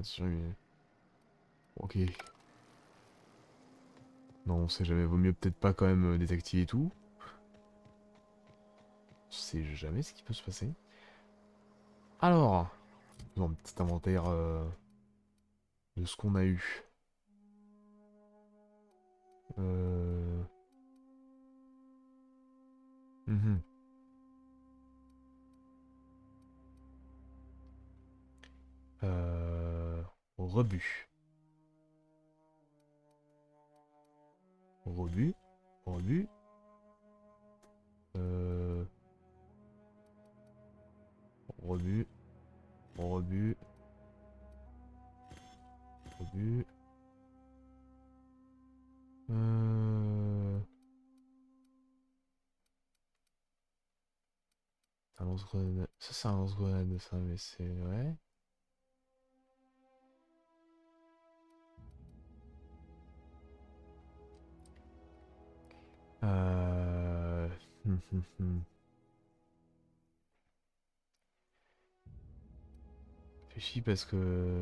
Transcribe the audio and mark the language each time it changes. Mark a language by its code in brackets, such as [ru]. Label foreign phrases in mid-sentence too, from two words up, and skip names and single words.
[fr] Ok. Non, on sait jamais, vaut mieux peut-être pas quand même désactiver tout. On sait jamais ce qui peut se passer. Alors, faisons un petit inventaire de ce qu'on a eu. Euh... mhm. Euh... Rebut. Rebut. Rebut. Euh... Rebut. Rebut. Rebut. Euh... Un lance-grenade. Ça, c'est un lance-grenade, ça, mais c'est... Ouais. Euh... Fais chier parce que...